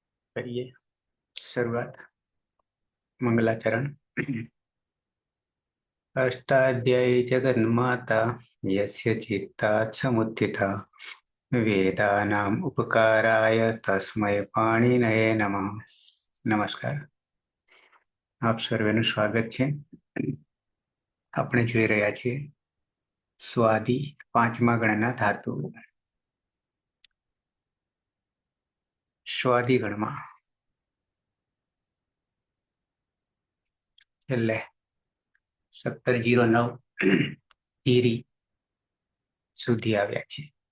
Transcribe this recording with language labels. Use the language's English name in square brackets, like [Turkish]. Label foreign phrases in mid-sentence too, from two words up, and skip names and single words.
[Hindi] करिए शुरुआत। मंगलाचरण। [Sanskrit] अष्टाध्यायी जगन्माता यस्य चित्तात् समुत्थिता वेदानाम् उपकाराय तस्मै पाणिनये नमः। [Hindi] नमस्कार, [Gujarati] આપ સર્વેનું સ્વાગત છે. આપણે જોઈ રહ્યા છીએ સ્વાદી પાંચમા ગણના ધાતુ. સ્વાદી ગણમાં છેલ્લે 1709 ઈરી સુધી આવ્યા છે.